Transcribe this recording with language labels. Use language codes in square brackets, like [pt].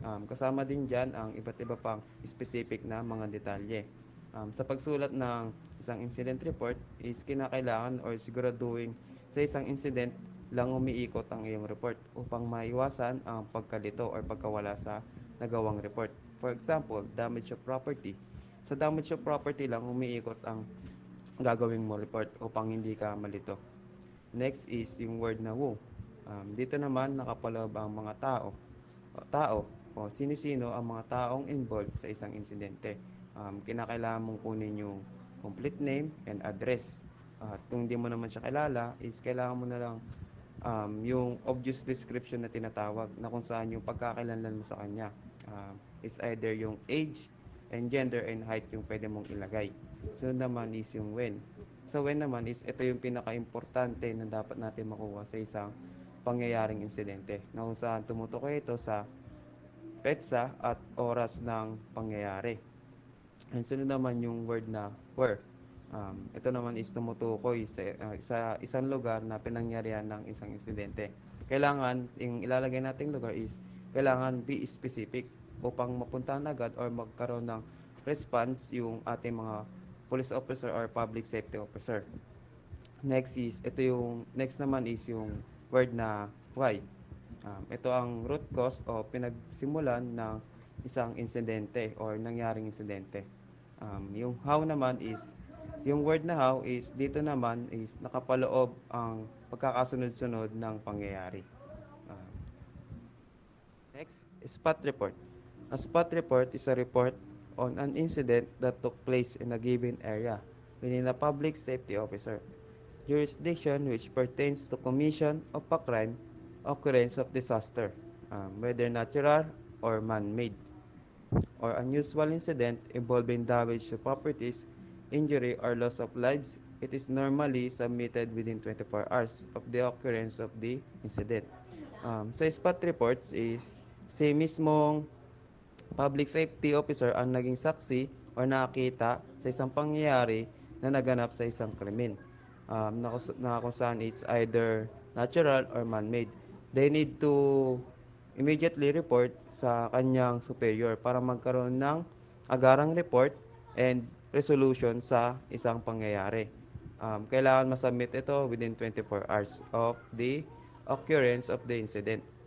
[tl] Kasama din dyan ang iba't iba pang specific na mga detalye. Sa pagsulat ng isang incident report is kinakailangan or siguraduhin sa isang incident lang umiikot ang iyong report upang maiwasan ang pagkalito or pagkawala sa nagawang report. [en] For example, damage of property. [tl] Sa damage of property lang umiikot ang gagawing mo report upang hindi ka malito. Next is yung word na who. Dito naman nakapaloob ang mga tao o sino-sino ang mga taong involved sa isang insidente. Kinakailangan mong kunin yung [en] complete name and address. [tl] At kung hindi mo naman siya kilala, is kailangan mo na lang yung obvious description na tinatawag na kung saan yung pagkakalanlan mo sa kanya. Is either yung [en] age and gender and height [tl] yung pwede mong ilagay. So naman is yung when. So when naman is ito yung pinaka-importante na dapat natin makuha sa isang pangyayaring insidente na kung saan tumutukoy ito sa petsa at oras ng pangyayari. And sunod naman yung word na where. Ito naman is tumutukoy sa isang lugar na pinangyarihan ng isang insidente. Kailangan, yung ilalagay nating lugar is kailangan [en] be specific [tl] upang mapuntahan agad or magkaroon ng response yung ating mga police officer or public safety officer. Next naman is yung word na why. Ito ang [en] root cause [tl] o pinagsimulan ng isang insidente or nangyaring insidente. Yung how naman is, yung word na how is, dito naman is nakapaloob ang pagkakasunod-sunod ng pangyayari. [en] Next, spot report. A spot report is a report on an incident that took place in a given area within a public safety officer jurisdiction which pertains to commission of a crime, occurrence of disaster, whether natural or man-made, or unusual incident involving damage to properties, injury, or loss of lives. It is normally submitted within 24 hours of the occurrence of the incident. [tl] Sa spot reports is si mismong public safety officer ang naging saksi o nakakita sa isang pangyayari na naganap sa isang krimen. Na kung saan [en] it's either natural or man-made. They need to immediately report [tl] sa kanyang superior para magkaroon ng agarang report and resolution sa isang pangyayari. Kailangan masubmit ito [en] within 24 hours of the occurrence of the incident.